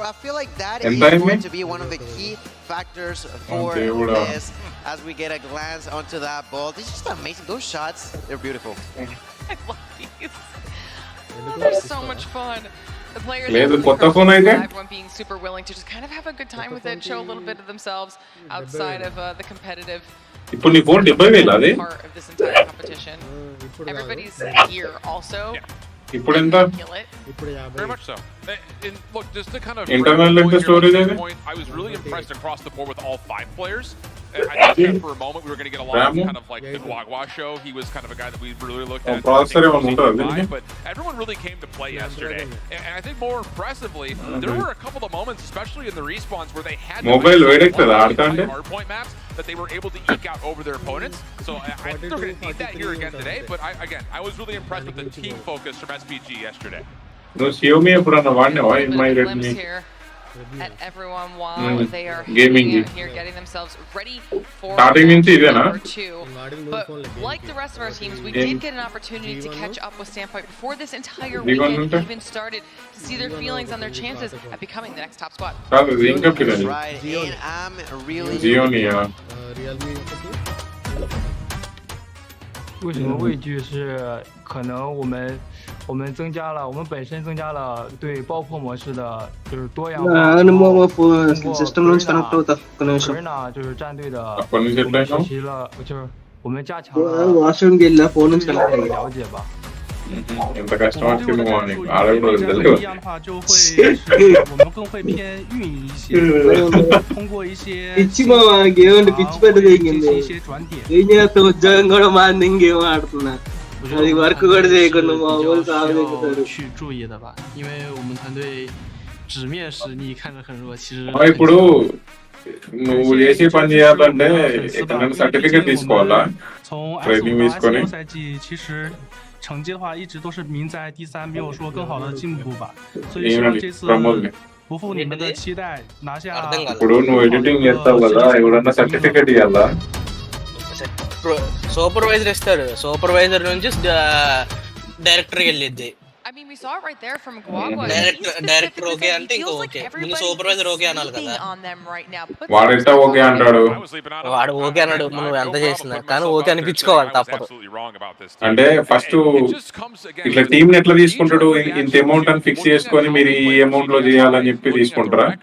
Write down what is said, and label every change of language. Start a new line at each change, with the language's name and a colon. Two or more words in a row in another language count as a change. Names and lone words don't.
English: I feel like that is going to be one of the key factors for this as we get a glance onto that ball. This is just amazing. Those shots, they're beautiful. I love these. They're so much fun. The players everyone being super willing to just kind of have a good time with it, show a little bit of themselves outside of the competitive
Telugu: ఇప్పుడు నీ ఫోన్ 70,000 అది
English: part of this entire competition. Everybody's here also.
Telugu: ఇప్పుడు ఎంత
English: Very much so. And look, just to kind of internal storage point, I was really impressed across the board with all 5 players. I thought that for a moment we were going to get a lot of kind of like the Guagua show. He was kind of a guy that we really looked at. But everyone really came to play yesterday. And I think more impressively, there were a couple of moments, especially in the respawns, where they had hard point maps that they were able to eke out over their opponents. So I think they're going to need that here again today. But I was really impressed with the team focus from SPG yesterday.
Telugu: No, Xiaomi ఎప్పుడన్నా వాడినావా
English: in my
Telugu: Redmi
English: At everyone while they are gaming here getting themselves ready for
Telugu: starting నుంచి ఇదేనా
English: number 2. But like the rest of our teams, we did get an opportunity to catch up with Standpoint before this entire weekend even started to see their feelings on their chances at becoming the next top squad.
Telugu: కాదు ఇది ఇంకా పిల్లలు
English: Right, and I'm really Xiaomi
Chinese: 为什么畏惧是可能我们增加了，我们本身增加了对爆破模式的就是多样化。
Telugu: సిస్టమ్ నుంచి కనెక్ట్ అవుతా ఒక నిమిషం
Chinese: 就是战队的学习了，就是我们加强了
Telugu: వాష్రూమ్కి వెళ్ళా ఫోన్ నుంచి కనెక్ట్ అయ్యి
Chinese: 了解吧。
Telugu: ఎంత కష్టం వచ్చింది మార్నింగ్ ఆడకూడదు తెలియదు
Chinese: 这样的话就会我们更会偏运营一些，通过一些
Telugu: పిచ్చి మా గేమ్ పిచ్చి పెద్ద దిగింది ఏం చేస్తా ఉద్యోగం కూడా మాది ఇంకేం ఆడుతున్నా అది వర్క్ కూడా చేయకుండా మా ఊరు సాగు
Chinese: 去注意的吧，因为我们团队纸面实力看着很弱，其实
Telugu: ఇప్పుడు నువ్వు చేసే పని చేయాలంటే ఎక్కడైనా సర్టిఫికేట్ తీసుకోవాలా ట్రైనింగ్ తీసుకొని
Chinese: 赛季其实成绩的话一直都是名在第3，没有说更好的进步吧，所以希望这次不负你们的期待，拿下。
Telugu: ఇప్పుడు నువ్వు ఎడిటింగ్ చేస్తావు కదా ఎవరన్నా సర్టిఫికేట్ ఇవ్వాలా సూపర్వైజర్ ఇస్తారు సూపర్వైజర్ నుంచి డైరెక్టర్ వెళ్ళిద్ది
English: I mean, we saw it right there from Guagua.
Telugu: డైరెక్టర్ ఓకే అంటే ఇంకా ఓకే ముందు సూపర్వైజర్ ఓకే అనాలి కదా వాడైతే ఓకే అంటాడు వాడు ఓకే అన్నాడు నువ్వు ఎంత చేసినా కానీ ఓకే అనిపించుకోవాలి తప్పదు అంటే ఫస్ట్ ఇట్లా టీమ్ ఎట్లా తీసుకుంటాడు ఇంత అమౌంట్ అని ఫిక్స్ చేసుకొని మీరు ఈ అమౌంట్ లో చేయాలని చెప్పి తీసుకుంటారా